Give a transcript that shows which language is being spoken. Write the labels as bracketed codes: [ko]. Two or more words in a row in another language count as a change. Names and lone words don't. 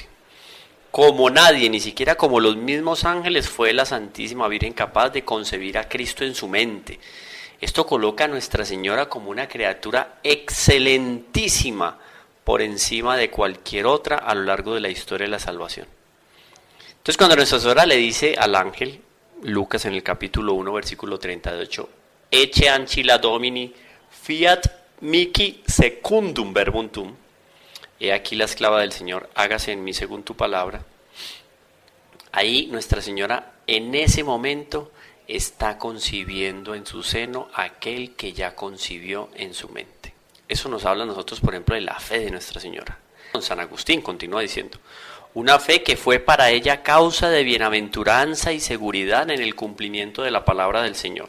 [es] Como nadie, ni siquiera como los mismos ángeles, fue la Santísima Virgen capaz de concebir a Cristo en su mente. Esto coloca a Nuestra Señora como una criatura excelentísima por encima de cualquier otra a lo largo de la historia de la salvación. Entonces, cuando Nuestra Señora le dice al ángel, Lucas en el capítulo 1, versículo 38, [la] Ecce ancilla Domini, fiat mihi secundum verbum tuum, [es] he aquí la esclava del Señor, hágase en mí según tu palabra. Ahí Nuestra Señora en ese momento está concibiendo en su seno aquel que ya concibió en su mente. Eso nos habla a nosotros, por ejemplo, de la fe de Nuestra Señora. San Agustín continúa diciendo, una fe que fue para ella causa de bienaventuranza y seguridad en el cumplimiento de la palabra del Señor.